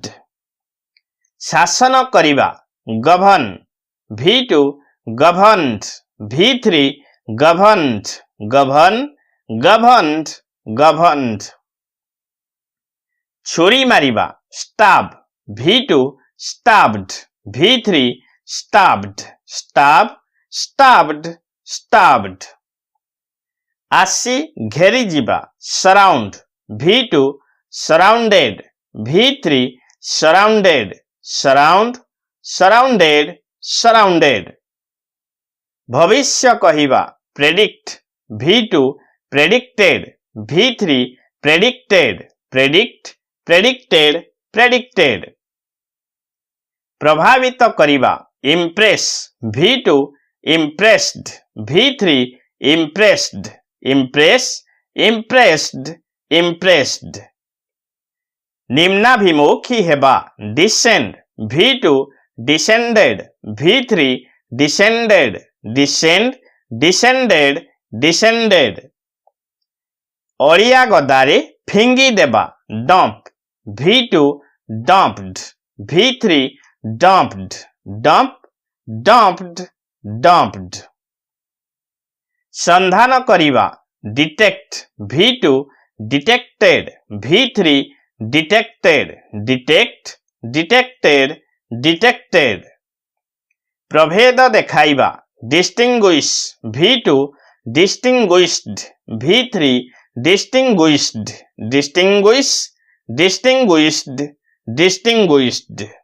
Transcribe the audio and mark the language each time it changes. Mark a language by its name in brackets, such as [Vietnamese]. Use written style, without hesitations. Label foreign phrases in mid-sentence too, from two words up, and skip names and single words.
[Odia] ଶାସନ କରିବା [English] govern, V2 governed, V3 governed, govern, governed, governed. [Odia] ଛୁରୀ ମାରିବା [English] starve, V2 starved, V3 starved, starve, starved, starved. [Odia] ଆସି ଘେରି ଯିବା, [English] surround, V2 surrounded, V3 surrounded, surround, surrounded, surrounded. [Odia] ଭବିଷ୍ୟ କହିବା, [English] predict, V2 predicted, V3 predicted, predict, predicted, predicted. [Odia] ପ୍ରଭାବିତ କରିବା, [English] impress, V2 impressed, V3 impressed, impress, impressed, impressed. [Odia] ନିମ୍ନାଭିମୁଖୀ ହେବା, [English] descend, V2 descended, V3 descended, descend, descended, descended. [Odia] ଅଳିଆ ଗଦାରେ ଫିଙ୍ଗି ଦେବା, [English] dump, V2 dumped, V3 dumped, dump, dumped, dumped. [Odia] ସନ୍ଧାନ କରିବା, [English] detect, V2 detected, V3 detected, detect, detected, detected. [Odia] ପ୍ରଭେଦ ଦେଖାଇବା, [English] distinguish, V2 distinguished, V3 distinguished, distinguish, distinguished, distinguished.